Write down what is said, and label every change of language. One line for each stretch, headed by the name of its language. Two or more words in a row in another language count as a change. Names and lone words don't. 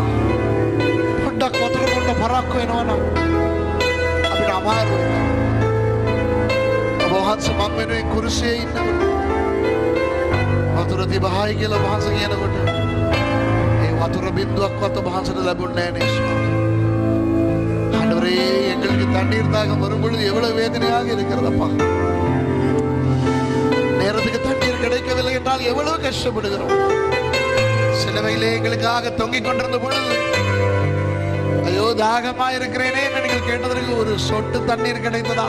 Sinhala: පොඩ්ඩක් වතුර බොන්න පරක්කු වෙනවනම් අපිට අමාරුයි. ඔබ වහන්සේ මම වෙනුවෙන් කුරුසියේ ඉන්නකොට වතුර දිහායි කියලා වහන්සේ කියනකොට ඒ වතුර බින්දුවක්වත් ඔබ වහන්සේට ලැබුණේ නැහැ නේ ස්වාමී.
Tamil: ஆண்டவரே, எங்களுக்கு தண்ணீர் தாகம் வரும்பொழுது எவ்வளவு வேதனையாக இருக்கிறதப்பா. நேரத்துக்கு தண்ணீர் கிடைக்கவில்லை என்றால் எவ்வளவு கஷ்டப்படுகிறோம். சிலுவையிலே எங்களுக்காக தொங்கிக் கொண்டிருந்த பொழுது ஐயோ தாகமா இருக்கிறேனே என்று நீங்கள் கேட்டதற்கு ஒரு சொட்டு தண்ணீர் கிடைத்ததா?